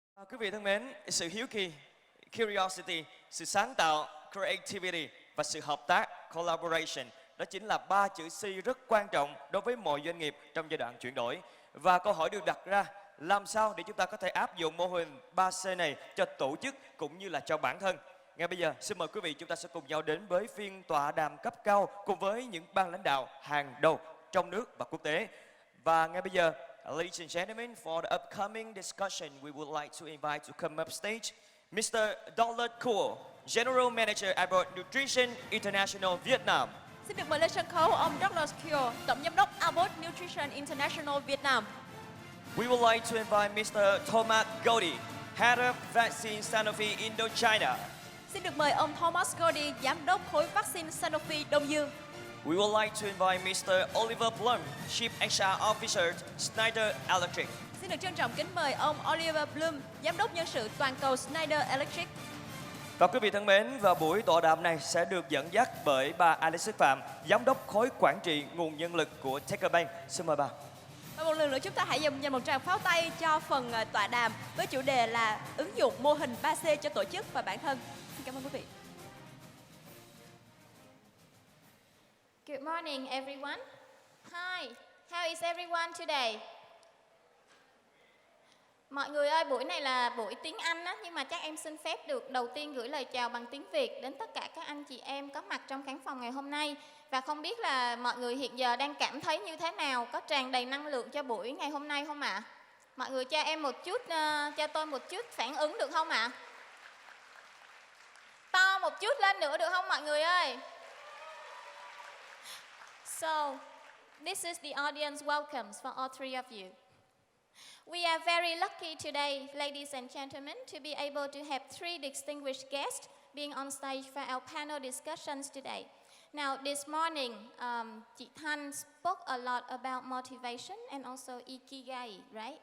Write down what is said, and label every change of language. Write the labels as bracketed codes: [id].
[vi] Quý vị thân mến, sự hiếu kỳ, curiosity, sự sáng tạo, creativity và sự hợp tác, collaboration, đó chính là ba chữ C rất quan trọng đối với mọi doanh nghiệp trong giai đoạn chuyển đổi. Và câu hỏi được đặt ra, làm sao để chúng ta có thể áp dụng mô hình 3C này cho tổ chức cũng như là cho bản thân? Ngay bây giờ, xin mời quý vị chúng ta sẽ cùng nhau đến với phiên tọa đàm cấp cao cùng với những ban lãnh đạo hàng đầu trong nước và quốc tế. Và ngay bây giờ, [en] ladies and gentlemen, for the upcoming discussion, we would like to invite to come up stage Mr. Douglas Kuo, General Manager Abbott Nutrition International Vietnam. [vi] Xin được mời lên sân khấu ông Douglas Phien, Tổng giám đốc Abbott Nutrition International Việt Nam. [en] We would like to invite Mr. Thomas Godi, Head of Vaccine Sanofi Indochina. [vi] Xin được mời ông Thomas Godi, Giám đốc khối vaccine Sanofi Đông Dương. [en] We would like to invite Mr. Oliver Blum, Chief HR Officer, Schneider Electric. [vi] Xin được trân trọng kính mời ông Oliver Blum, Giám đốc nhân sự toàn cầu Schneider Electric. Và quý vị thân mến, và buổi tọa đàm này sẽ được dẫn dắt bởi bà Alexis Phạm, Giám đốc khối quản trị nguồn nhân lực của Techcombank. Xin mời bà. Và một lần nữa chúng ta hãy dành một tràng pháo tay cho phần tọa đàm với chủ đề là ứng dụng mô hình 3C cho tổ chức và bản thân. Xin cảm ơn quý vị. [en] Good morning, everyone. Hi, how is everyone today? [vi] Mọi người ơi, buổi này là buổi tiếng Anh á, nhưng mà chắc em xin phép được đầu tiên gửi lời chào bằng tiếng Việt đến tất cả các anh chị em có mặt trong khán phòng ngày hôm nay. Và không biết là mọi người hiện giờ đang cảm thấy như thế nào, có tràn đầy năng lượng cho buổi ngày hôm nay không ạ? Mọi người cho em một chút, cho tôi một chút phản ứng được không ạ? To một chút lên nữa được không mọi người ơi? [en] So, this is the audience welcomes for all three of you. We are very lucky today, ladies and gentlemen, to be able to have three distinguished guests being on stage for our panel discussions today. Now, this morning, chị Thanh spoke a lot about motivation and also ikigai, right?